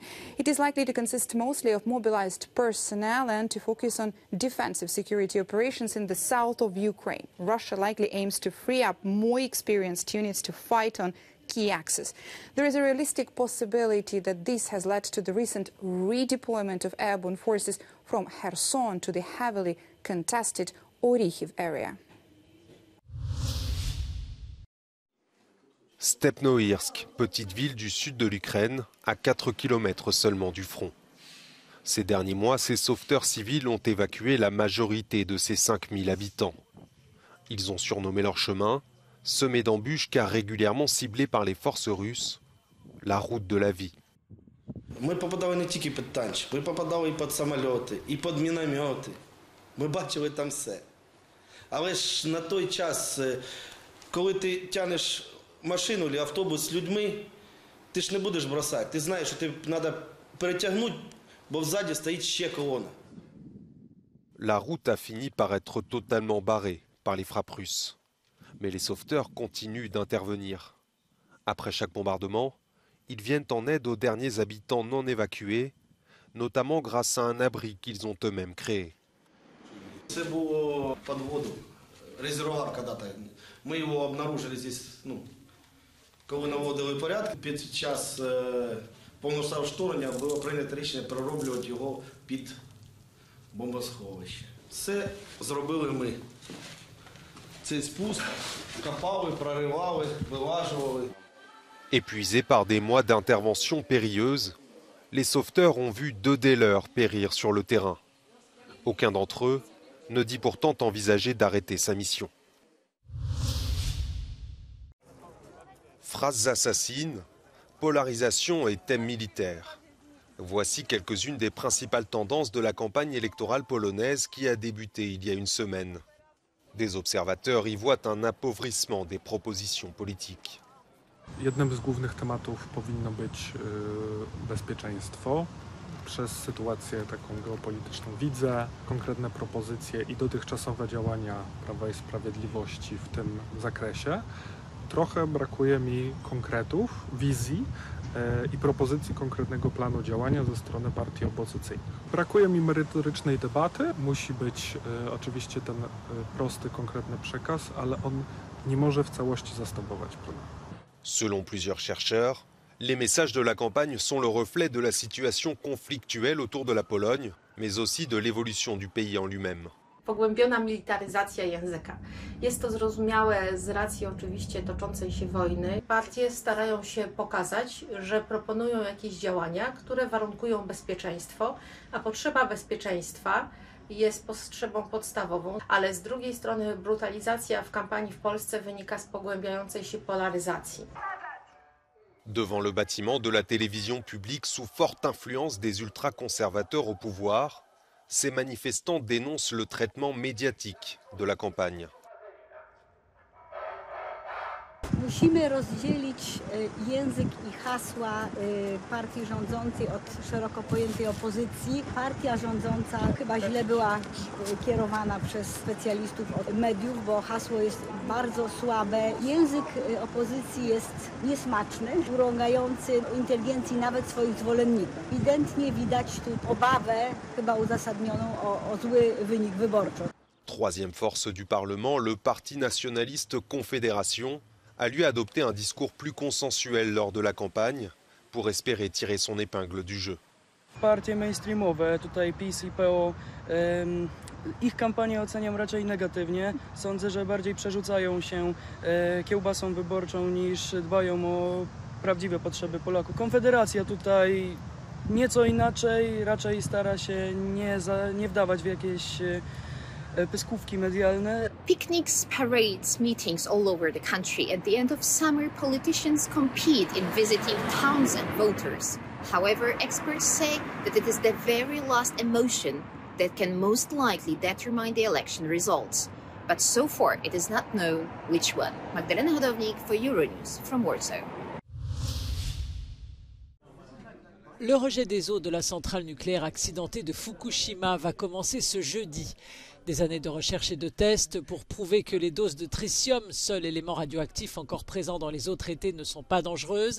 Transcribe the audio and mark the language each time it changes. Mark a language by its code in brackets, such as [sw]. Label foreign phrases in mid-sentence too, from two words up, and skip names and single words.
[en] It is likely to consist mostly of mobilized personnel and to focus on defensive security operations in the south of Ukraine. Russia likely aims to free up more experienced units to fight on key axes. There is a realistic possibility that this has led to the recent redeployment of airborne forces from Kherson to the heavily contested Orikhiv area. [fr] Stepnoïrsk, petite ville du sud de l'Ukraine, à 4 km seulement du front. Ces derniers mois, ces sauveteurs civils ont évacué la majorité de ces 5000 habitants. Ils ont surnommé leur chemin, semé d'embûches car régulièrement ciblés par les forces russes, la route de la vie. [uk] Ми попадали не тільки під танчик, ми попадали і під самоліти, і під міномети. Ми бачили там все. Але ж на той час, коли ти тягнеш машину або автобус з людьми, ти ж не будеш бросати. Ти знаєш, що ти треба перетягнути, бо ззаді стоїть ще колона. [fr] La route a fini par être totalement barrée par les frappes russes. Mais les sauveteurs continuent d'intervenir. Après chaque bombardement, ils viennent en aide aux derniers habitants non évacués, notamment grâce à un abri qu'ils ont eux-mêmes créé. [uk] Це було під воду, резервуар когда-то. Ми його [ru] обнаружили здесь, [uk] коли наводили порядок. Під час повномасштабного вторгнення було прийнято рішення перероблювати його під бомбосховище. Це зробили ми. Цей спуск копали, проривали, вилажували. [fr] Épuisés par des mois d'interventions périlleuses, les sauveteurs ont vu 2 des leurs périr sur le terrain. Aucun d'entre eux ne dit pourtant envisager d'arrêter sa mission. Phrases assassines, polarisation et thèmes militaires. Voici quelques-unes des principales tendances de la campagne électorale polonaise qui a débuté il y a une semaine. Des observateurs y voient un appauvrissement des propositions politiques. [pl] Jednym z głównych tematów powinno być bezpieczeństwo. Przez sytuację taką geopolityczną widzę konkretne propozycje i dotychczasowe działania Prawa i Sprawiedliwości w tym zakresie. Trochę brakuje mi konkretów, wizji i propozycji konkretnego planu działania ze strony partii opozycyjnych. Brakuje mi merytorycznej debaty. Musi być oczywiście ten prosty, konkretny przekaz, ale on nie może w całości zastępować problemu. [fr] Selon plusieurs chercheurs, les messages de la campagne sont le reflet de la situation conflictuelle autour de la Pologne, mais aussi de l'évolution du pays en lui-même. [pl] Pogłębiona militaryzacja języka. Jest to zrozumiałe z racji oczywiście toczącej się wojny. Partie starają się pokazać, że proponują jakieś działania, które warunkują bezpieczeństwo, a potrzeba bezpieczeństwa jest potrzebą podstawową, ale z drugiej strony brutalizacja w kampanii w Polsce wynika z pogłębiającej się polaryzacji. [fr] Devant le bâtiment de la télévision publique sous forte influence des ultra-conservateurs au pouvoir, ces manifestants dénoncent le traitement médiatique de la campagne. [pl] Musimy rozdzielić język i hasła partii rządzącej od szeroko pojętej opozycji. Partia rządząca chyba źle była kierowana przez specjalistów od mediów, bo hasło jest bardzo słabe. Język opozycji jest niesmaczny, urągający inteligencji nawet swoich zwolenników. Ewidentnie widać tu obawę, chyba uzasadnioną, o zły wynik wyborczy. [fr] Troisième force du Parlement, le Parti nationaliste Confédération a lui adopté un discours plus consensuel lors de la campagne pour espérer tirer son épingle du jeu. [pl] Partie mainstreamowe, tutaj PiS i PO, ich kampanię oceniam raczej negatywnie. Sądzę, że bardziej przerzucają się kiełbasą wyborczą niż dbają o prawdziwe potrzeby Polaków. Konfederacja tutaj nieco inaczej, raczej stara się nie wdawać w jakieś pyskówki medialne. [en] Picnics, parades, meetings all over the country. At the end of summer, politicians compete in visiting towns and voters. However, experts say that it is the very last emotion that can most likely determine the election results. But so far, it is not known which one. Magdalena Hodownik for Euronews from Warsaw. [fr] Le rejet des eaux de la centrale nucléaire accidentée de Fukushima va commencer ce jeudi. Des années de recherche et de tests pour prouver que les doses de tritium, seul élément radioactif encore présent dans les eaux traitées, ne sont pas dangereuses.